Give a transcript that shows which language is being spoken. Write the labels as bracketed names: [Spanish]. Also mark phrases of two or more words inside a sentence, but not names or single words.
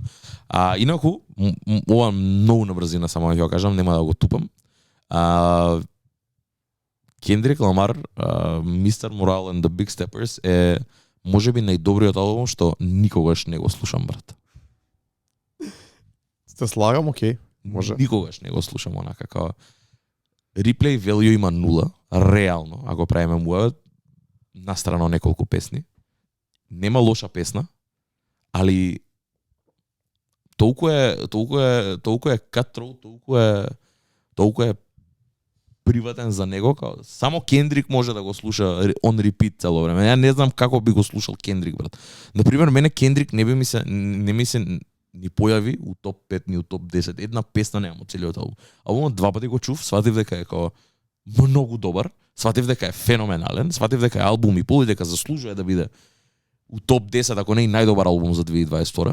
[Macedonian] Инаку, ова многу на брзина само ќе го кажам, нема да го тупам. Кендрик Ламар, Mr. Morale and the Big Steppers е можеби најдобриот албум што никогаш не го слушам, брат. Сте слагам, окей. Може. Никогаш не го слушам онака како [English] replay value [Macedonian] има 0, реално, ако правиме муа настрано неколку песни. Нема лоша песна, али толку е cutthroat, толку е приватен за него, како само Кендрик може да го слуша [English] on repeat [Macedonian] цело време. Ја не знам како би го слушал Кендрик, брат. Например, мене Кендрик не ми се ни појави у топ 5 ни у топ 10. Една песна немам од целиот албум. Албумот два пати го чув, сватив дека е како многу добар, сватив дека е феноменален, сватив дека е албум и пол и дека заслужува да биде у топ 10, ако не и најдобар албум за 2022.